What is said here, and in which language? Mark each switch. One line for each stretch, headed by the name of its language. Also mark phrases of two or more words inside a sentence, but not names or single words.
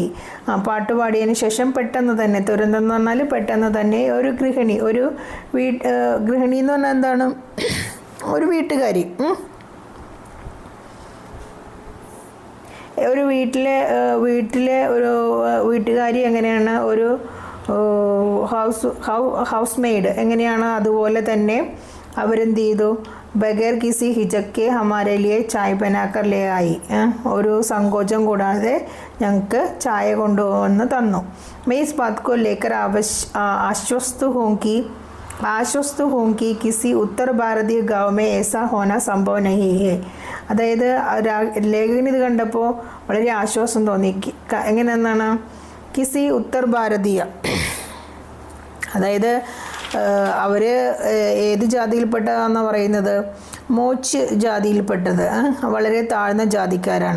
Malayalam: പാട്ട് പാടിയതിന് ശേഷം പെട്ടെന്ന് തന്നെ, തുരന്തം എന്ന് പറഞ്ഞാൽ പെട്ടെന്ന് തന്നെ ഒരു ഗൃഹിണി, ഒരു ഗൃഹിണി എന്ന് പറഞ്ഞാൽ എന്താണ്, ഒരു വീട്ടുകാരി, ഒരു വീട്ടിലെ ഒരു വീട്ടുകാരി എങ്ങനെയാണ്, ഒരു
English: house maid
Malayalam: എങ്ങനെയാണ്, അതുപോലെ തന്നെ അവരെന്ത് ചെയ്തു,
Hindi: बगैर किसी हिचक के हमारे लिए चाय बनाकर ले आई.
Malayalam: ഒരു സങ്കോചം കൂടാതെ ഞങ്ങൾക്ക് ചായ കൊണ്ടുവന്ന് തന്നു.
Hindi: मैं इस बात को लेकर आश्वस्त हूँ कि किसी उत्तर भारतीय गाँव में ऐसा होना संभव नहीं है.
Malayalam: അതായത് ലേഖകന് ഇത് കണ്ടപ്പോൾ വളരെ ആശ്വാസം തോന്നി. എങ്ങനെയെന്നാണ്,
Hindi: किसी उत्तर भारतीय,
Malayalam: അതായത് അവർ ഏത് ജാതിയിൽപ്പെട്ടതാണെന്ന് പറയുന്നത്, മോച്ച് ജാതിയിൽപ്പെട്ടത്, വളരെ താഴ്ന്ന ജാതിക്കാരാണ്.